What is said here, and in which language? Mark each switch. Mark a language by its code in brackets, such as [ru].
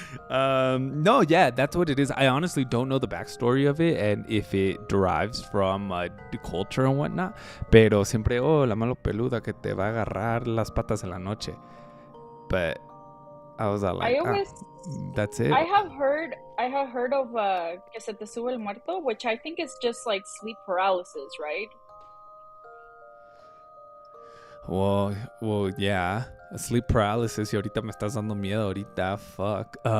[en] No, yeah, that's what it is. I honestly don't know the backstory of it and if it derives from the culture and whatnot. [es] Pero siempre, la mano peluda que te va a agarrar las patas en la noche. [en] But I was like, that's it. I have heard of [es] que se te sube el muerto, [en] which I think is just like sleep paralysis, right? Well, yeah. Sleep paralysis. [es] Y ahorita me estás dando miedo ahorita. Fuck.